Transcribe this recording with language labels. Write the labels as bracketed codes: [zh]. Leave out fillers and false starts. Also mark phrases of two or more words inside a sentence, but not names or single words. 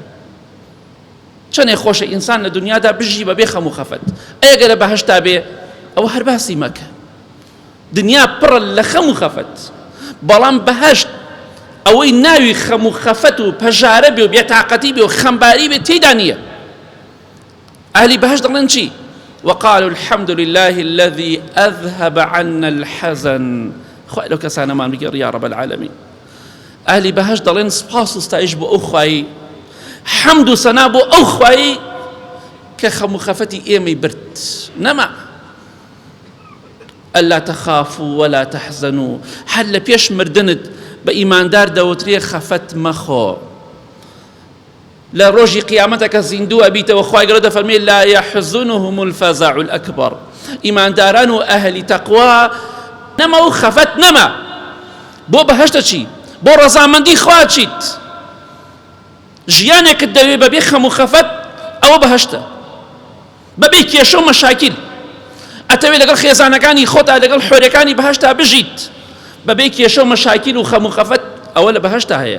[ckb] چەندێ خۆشە ئینسان لە دنیادا بژی بەبێ خەم و خەفەت، ئەگەر لە بەهەشتا بێ ئەوە هەر باسی مەکە. دنیا پڕە لە خەم و خەفەت، بەڵام بەهەشت ئەوەی ناوی خەم و خەفەت و پەژارە بێ و بێتاقەتی بێ و خەمباری بێ تێیدا نییە. ئەهلی بەهەشت دەڵێن چی؟ [ar] وقالوا الحمد لله الذي أذهب عنا الحزن. [ckb] خوای لەو کەسانەمان بگەڕ [ar] یا رب العالمین. [ckb] ئەهلی بەهەشت دەڵێن سپاس و ستایش بۆ ئەو خوایی، حەمد و سەنا بۆ ئەو خوایی کە خەم و خەفەتی ئێمەی برد نەما. [ar] ئەلا تەخافوا ولا تەحزەنوا، [ckb] هەر لە پێش مردنت بە ئیماندار دەوترێ خەفەت مەخۆ. لە ڕۆژی قیامەتە کە زیندووە بیتەوە خوای گەورە دەفەرمێ [ar] لا يحزنهم الفزع الأكبر. [ckb] ئیمانداران و ئەهلی تەقوا نەما و خەفەت نەما. بۆ بەهەشتە چی؟ بۆ ڕەزامەندی خوا چیت؟ ژیانێکت دەوێ بەبێ خەم و خەفەت ئەوە بەهەشتە، بەبێ کێشە و مەشاکیل. ئەتەوێت لەگەڵ خێزانەکانی خۆتا لەگەڵ حۆرەکانی بەهەشتا بژیت بەبێ کێشە و مەشاکیل و خەم و خەفەت، ئەوە لە بەهەشتا هەیە.